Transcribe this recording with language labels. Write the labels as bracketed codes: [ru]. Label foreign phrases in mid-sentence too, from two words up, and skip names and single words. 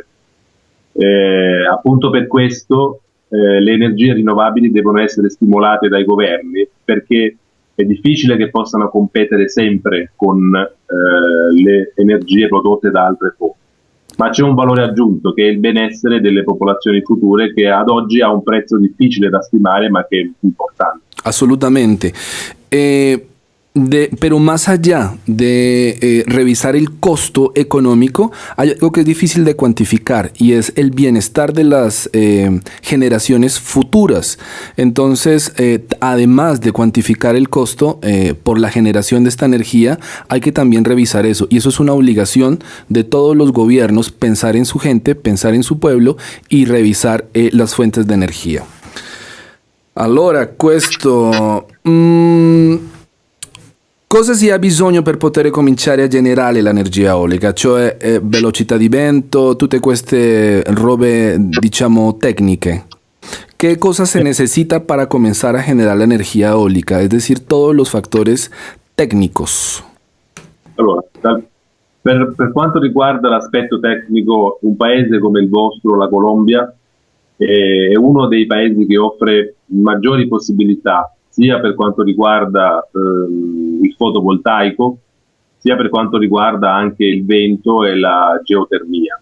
[it] Appunto per questo le energie rinnovabili devono essere stimolate dai governi, perché è difficile che possano competere sempre con le energie prodotte da altre fonti. Ma c'è un valore aggiunto che è il benessere delle popolazioni future, che ad oggi ha un prezzo difficile da stimare ma che è importante. Assolutamente. [es] pero más allá de revisar el costo económico, hay algo que es difícil de cuantificar y es el bienestar de las generaciones futuras. Entonces, además de cuantificar el costo por la generación de esta energía, hay que también revisar eso. Y eso es una obligación de todos los gobiernos, pensar en su gente, pensar en su pueblo y revisar las fuentes de energía. [it] Allora, questo... cosa si ha bisogno per poter cominciare a generare l'energia eolica? Cioè velocità di vento, tutte queste robe, diciamo, tecniche. [es] ¿Qué cosas se necesita para comenzar a generar la energía eólica? Es decir, todos los factores técnicos. [it] Allora, per quanto riguarda l'aspetto tecnico, un paese come il vostro, la Colombia, è uno dei paesi che offre maggiori possibilità sia per quanto riguarda il fotovoltaico, sia per quanto riguarda anche il vento e la geotermia.